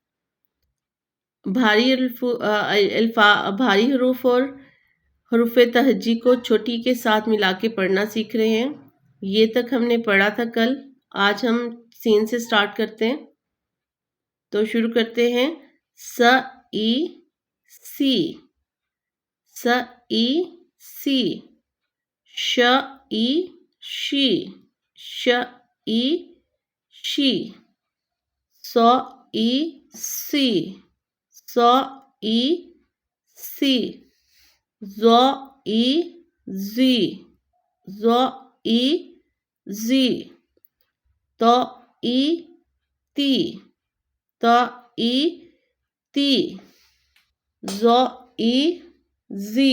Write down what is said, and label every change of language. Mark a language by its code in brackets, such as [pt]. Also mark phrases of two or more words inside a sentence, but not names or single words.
[ur] بھاری حروف اور حروف تہجی کو چھوٹی کے ساتھ ملا کے پڑھنا سیکھ رہے ہیں۔ یہ تک ہم نے پڑھا تھا کل۔ آج ہم سین سے سٹارٹ کرتے ہیں، تو شروع کرتے ہیں۔ س ای سی، س ای سی، ش ای شی، ش ای شی، سو ای سی، سو ای سی، زو ای زی، زو ای زی، تو ای تی، تو ای تی، زو ای زی،